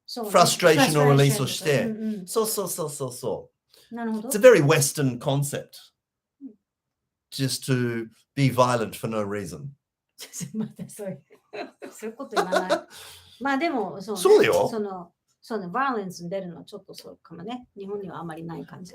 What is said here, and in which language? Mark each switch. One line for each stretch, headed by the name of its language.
Japanese: Frustrationをリリースして、そう。
English: It's a very Western concept. Just to be violent for no reason.
Japanese: そういうこと言わない。まあでも、そうだよ。 violence に出るのはちょっとそうかもね。日本にはあまりない感じ。